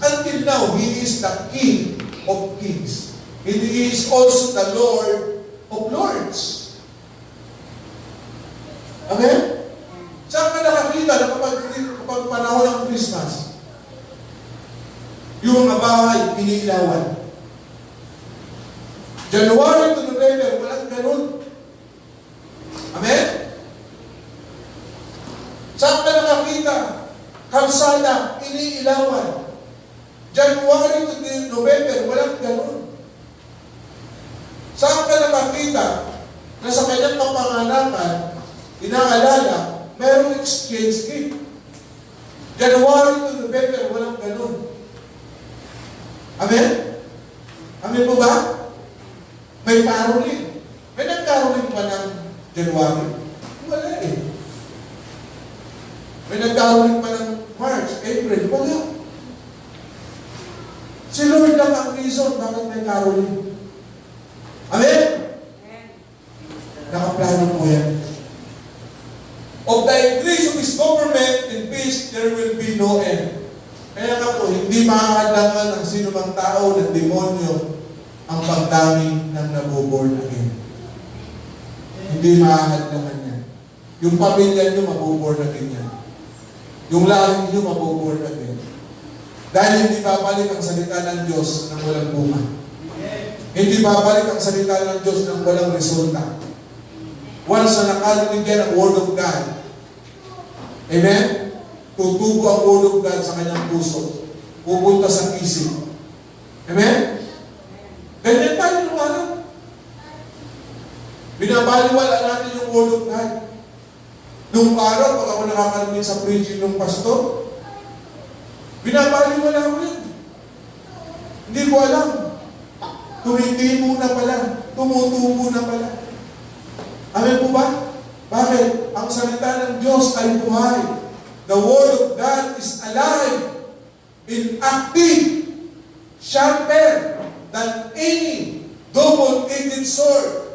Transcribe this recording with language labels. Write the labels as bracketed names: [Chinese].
[English] Until now, He is the King of Kings. He is also the Lord of Lords. Amen? [Filipino] Saan ka nakakita na kapag panahon ng Christmas, yung mga bahay, iniilawan. January to November, walang ganun. Amen? Saan ka nakakita? Kalsada, iniilawan. January to November, walang ganun. Saan ka nakakita na sa kanyang kapanganakan, inaalala, mayroong exchange gift. January to November, walang ganun. Amen? Amin po ba? May caroling. May nag-caroling pa ng January? Wala eh. May nag-caroling pa ng March, April? Wala. Si Lord lang ang reason bakit may caroling. Amen? Nakaplano po yan. [English] Of the increase of His government and peace, there will be no end. [Filipino] Kaya nga po, hindi makakadlangan ng sinumang tao ng demonyo ang pagdami ng nabuborn again. Hindi makakadlangan yan. Yung pamilya nyo, mabuborn again yan. Yung lahi nyo, mabuborn again. Dahil hindi babalik ang salita ng Diyos ng walang bunga. Hindi babalik ang salita ng Diyos ng walang resulta. Once na nakarinig yan ang Word of God, amen? Tutubo ang Word of God sa kanyang puso. Pupunta sa isip. Amen? Ganyan tayo nung araw. Binabaliwala natin yung Word of God. Nung araw, pag ako nakakarinig sa preaching ng pastor, binabaliwala ko yan. Hindi ko alam. Tumitimo na pala. Tumutubo na pala. Amen po ba? Bakit? Ang salita ng Diyos ay buhay. [English] The Word of God is alive, and active, sharper than any double-edged sword.